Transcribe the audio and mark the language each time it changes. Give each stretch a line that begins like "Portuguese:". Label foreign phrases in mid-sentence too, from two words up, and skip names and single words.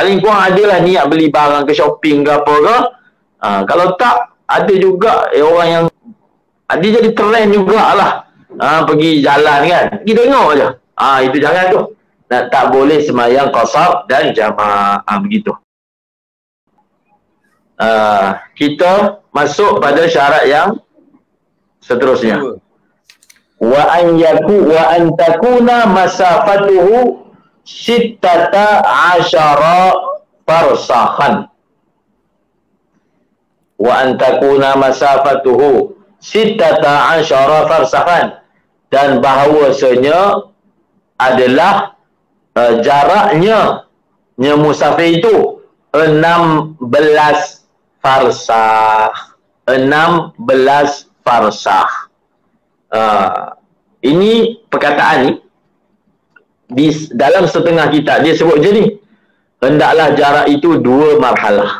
Malay: Paling kurang adalah niat beli barang ke shopping ke apa ke. Kalau tak, ada juga orang yang dia jadi trend jugalah. Pergi jalan kan, pergi tengok je. Itu jangan tu. Tak boleh sembahyang qasar dan jamak. Begitu. Kita masuk pada syarat yang seterusnya.
Arabic: وأن تكون مسافته ستة عشر فرسخا. وأن تكون مسافته ستة عشر فرسخا,
Malay: dan bahawasanya adalah jaraknya musafir itu 16 farsakh. 16 farsakh. Ini perkataan ni di dalam setengah kitab dia sebut je ni, hendaklah jarak itu 2 marhalah.